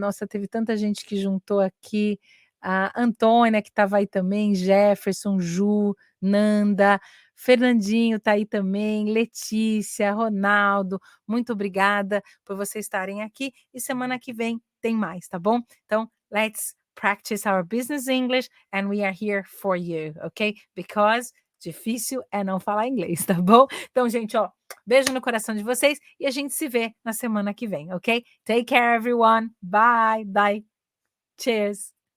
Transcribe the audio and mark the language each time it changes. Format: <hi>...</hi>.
<pt>Nossa, teve tanta gente que juntou aqui. A Antônia, que estava aí também, Jefferson, Ju, Nanda, Fernandinho está aí também, Letícia, Ronaldo, muito obrigada por vocês estarem aqui. E semana que vem tem mais, tá bom?</pt> <en>Então, let's practice our business English and we are here for you, ok?</en> <pt>Because difícil é não falar inglês, tá bom? Então, gente, ó, beijo no coração de vocês e a gente se vê na semana que vem, ok?</pt> <en>Take care, everyone. Bye. Bye. Cheers.</en>